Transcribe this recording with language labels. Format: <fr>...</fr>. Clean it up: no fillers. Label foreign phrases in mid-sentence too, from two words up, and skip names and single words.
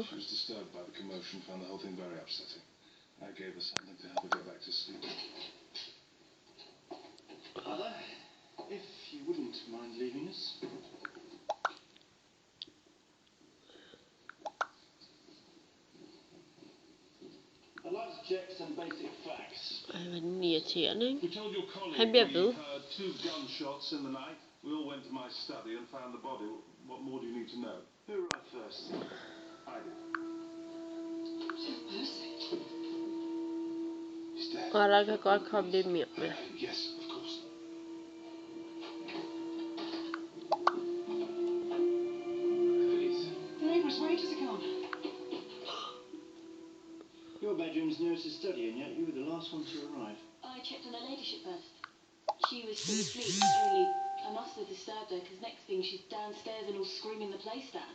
<en>She was disturbed by the commotion, found the whole thing very upsetting. I gave her something to help her get back to sleep. Mother, if you wouldn't mind leaving us. I'd like to check some basic facts.</en> <da>Ej, hvor er den irriterende, ikke?</da> <en>We told your colleague</en> <da>Han bliver</da> <en>we</en> <da>ved.</da> <en>heard 2 gunshots in the night. We all went to my study and found the body. What more do you need to know? Who arrived first? I did. He's dead.</en> <da>Og der kan godt komme lidt mere med.</da> <en>Yes, of course. Please. Neighbours, waiters are gone. Your bedroom's nearest to study, and yet you were the last one to arrive. I checked on her ladyship first. She was still asleep, only I must have disturbed her because next thing she's downstairs and all screaming the place down.</en>